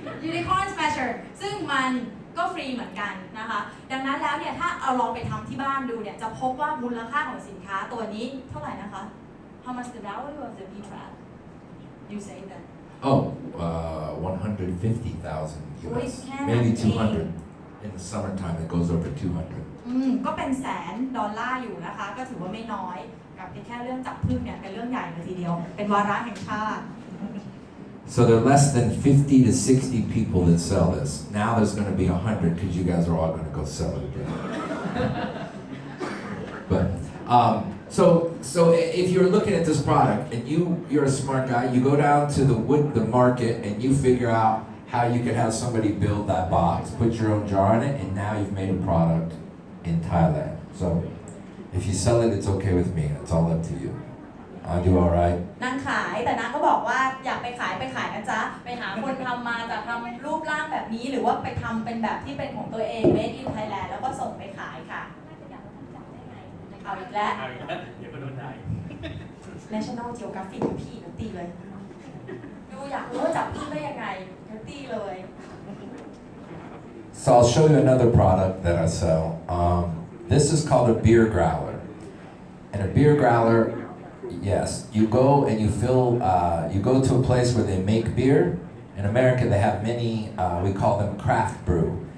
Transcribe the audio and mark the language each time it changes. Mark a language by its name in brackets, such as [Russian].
[Thai] Unicorn Smasher ซึ่งมันก็ฟรีเหมือนกันนะคะดังนั้นแล้วเนี่ยถ้าเอาลองไปทำที่บ้านดูเนี่ยจะพบว่ามูลค่าของสินค้าตัวนี้เท่าไหร่นะคะ [English] How much the value of the bee trap you say that Oh, 150,000 US. Maybe 200. In the summertime, it goes over 200. [Thai] ก็เป็น$100,000อยู่นะคะก็ถือว่าไม่น้อยกับแค่เรื่องจับผึ้งเนี่ยเป็นเรื่องใหญ่เลยทีเดียวเป็นวาระแห่งชาติ [English] So there are less than 50 to 60 people that sell this. Now there's going to be 100 because you guys are all going to go sell it again. But so if you're looking at this product and you're a smart guy, you go down to the market and you figure out how you could have somebody build that box, put your own jar in it, and now you've made a product in Thailand. So if you sell it, it's okay with me. It's all up to you. I'll do all right. [Thai] นางขายแต่นางก็บอกว่าอยากไปขายนะจ๊ะไปหาคนทำมาจะทำรูปร่างแบบนี้หรือว่าไปทำเป็นแบบที่เป็นของตัวเอง Made in Thailand แล้วก็ส่งไปขายค่ะเอาอีกแล้ว เดี๋ยวก็โดนได้ National Geographic กับพี่นัตตี้เลยดูอยากรู้ว่าจับพี่ได้ยังไงนัตตี้เลย [English] So I'll show you another product that I sell. This is called a beer growler. And a beer growler, yes, you go and you go to a place where they make beer. In America, they have many, we call them craft brew.